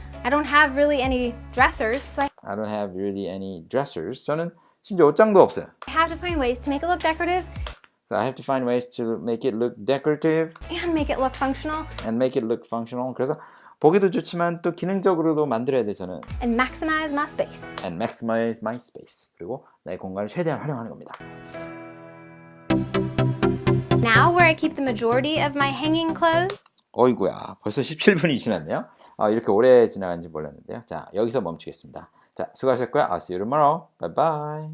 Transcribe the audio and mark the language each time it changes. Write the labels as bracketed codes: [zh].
[en] I don't have really any dressers, so I don't have really any dressers. [ko] 저는 심지어 옷장도 없어요. [en] I have to find ways to make it look decorative So I have to find ways to make it look decorative and make it look functional and make it look functional. [ko] 그래서 보기도 좋지만 또 기능적으로도 만들어야 돼 저는. [en] and maximize my space. And maximize my space. [ko] 그리고 내 공간을 최대한 활용하는 겁니다. [en] Now where I keep the majority of my hanging clothes [ko] 어이구야 벌써 17분이 지났네요. 이렇게 오래 지나간지 몰랐는데요. 자 여기서 멈추겠습니다. 자 수고하셨고요. [en] I'll see you tomorrow. Bye bye.